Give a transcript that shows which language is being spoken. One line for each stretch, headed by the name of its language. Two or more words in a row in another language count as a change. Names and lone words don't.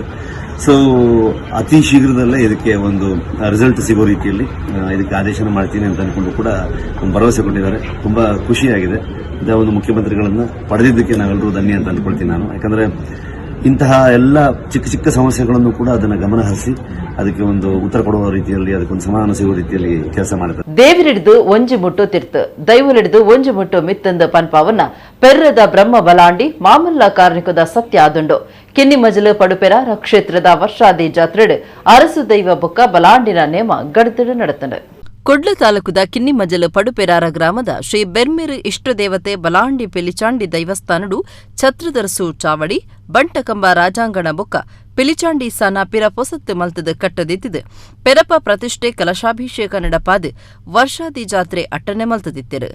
Kannada: ಸೊ ಅತಿ ಶೀಘ್ರದಲ್ಲೇ ಇದಕ್ಕೆ ಒಂದು ರಿಸಲ್ಟ್ ಸಿಗೋ ರೀತಿಯಲ್ಲಿ ಇದಕ್ಕೆ ಆದೇಶನ ಮಾಡ್ತೀನಿ ಅಂತ ಅನ್ಕೊಂಡು ಕೂಡ ಒಂದು ಭರವಸೆ ಕೊಟ್ಟಿದ್ದಾರೆ. ತುಂಬಾ ಖುಷಿಯಾಗಿದೆ. ಒಂದು ಮುಖ್ಯಮಂತ್ರಿಗಳನ್ನ ಪಡೆದಿದ್ದಕ್ಕೆ ನಾವೆಲ್ಲರೂ ಧನ್ಯ ಅಂತ ಅಂದ್ಕೊಳ್ತೀನಿ ನಾನು. ಯಾಕಂದ್ರೆ ಇಂತಹ ಎಲ್ಲ ಚಿಕ್ಕ ಸಮಸ್ಯೆಗಳನ್ನು ಕೂಡ ಅದನ್ನ ಗಮನ ಹರಿಸಿ ಅದಕ್ಕೆ ಒಂದು ಉತ್ತರ ಕೊಡುವ ರೀತಿಯಲ್ಲಿ, ಅದಕ್ಕೊಂದು ಸಮಾಧಾನ ಸಿಗುವ ರೀತಿಯಲ್ಲಿ ಕೆಲಸ ಮಾಡಿದ್ದಾರೆ.
Tulu: ದೇವರಿಡಿದು ಒಂಜಿ ಮುಟ್ಟು ತಿರ್ತು ದೈವಲಿಡಿದು ಒಂಜಿ ಮುಟ್ಟು ಮಿತ್ತಂದ ಪನ್ಪಾವನ್ನ ಪೆರ್ರದ ಬ್ರಹ್ಮ ಬಲಾಂಡಿ ಮಾಮಲ್ಲ ಕಾರ್ಣಿಕದ ಸತ್ಯ ಆದುಂಡು ಕಿನ್ನಿ ಮಜಲು ಪಡುಪೆರಾರ ಕ್ಷೇತ್ರದ ವರ್ಷಾದಿ ಜಾತ್ರೆಡ್ ಅರಸು ದೈವ ಬೊಕ್ಕ ಬಲಾಂಡಿನ ನೇಮ ಗಡತಡು ನಡತಂಡು. ಕೊಡ್ಲು ತಾಲೂಕುದ ಕಿನ್ನಿಮಜಲು ಪಡುಪೆರಾರ ಗ್ರಾಮದ ಶ್ರೀ ಬೆರ್ಮೇರು ಇಷ್ಟದೇವತೆ ಬಲಾಂಡಿ ಪೆಲಿಚಾಂಡಿ ದೈವಸ್ಥಾನಡು ಛತ್ರದರಸು ಚಾವಡಿ ಬಂಟಕಂಬ ರಾಜಾಂಗಣ ಬೊಕ್ಕ ಪಿಲಿಚಾಂಡಿ ಸಾನ ಪಿರ ಪೊಸತ್ತು ಮಲ್ತದ ಕಟ್ಟದಿತ್ತಿದು ಪೆರಪ ಪ್ರತಿಷ್ಠೆ ಕಲಶಾಭಿಷೇಕ ನಡಪಾದು ವರ್ಷಾದಿ ಜಾತ್ರೆ ಅಟ್ಟನೆ ಮಲ್ತದಿತ್ತಿರು.